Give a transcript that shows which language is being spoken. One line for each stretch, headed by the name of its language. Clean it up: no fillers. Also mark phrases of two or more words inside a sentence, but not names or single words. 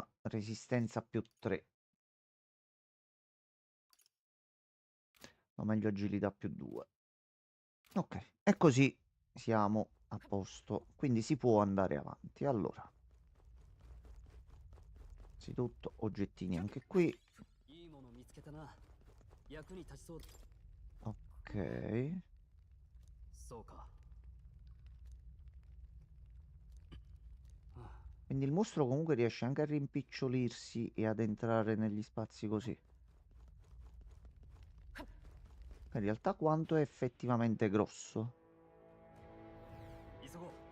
Italian: Resistenza più 3. O meglio agilità più 2. Ok. E così siamo a posto. Quindi si può andare avanti. Allora. Innanzitutto oggettini anche qui.
Japanese: いいもの見つけたな。役に立ちそうだ。
Italian: Ok.
Japanese: そうか。
Italian: Quindi il mostro comunque riesce anche a rimpicciolirsi e ad entrare negli spazi così. In realtà quanto è effettivamente grosso?
Japanese: 急ごう。